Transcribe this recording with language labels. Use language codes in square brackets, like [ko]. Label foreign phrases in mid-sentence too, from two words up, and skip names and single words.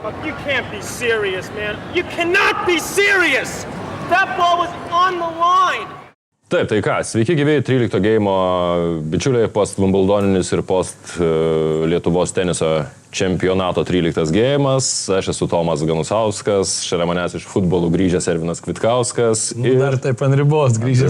[en] You can't be serious, man. You cannot be serious. That ball was on the line. [lt] Taip, tai ką, sveiki gyvi 13 geimo bičiuliai, post Wimbledoninis ir post Lietuvos teniso čempionato 13 geimas. Aš esu Tomas Ganusauskas, šalia manęs iš futbolų grįžęs Ervinas Kvitkauskas. Ir dar taip ant ribos grįžęs.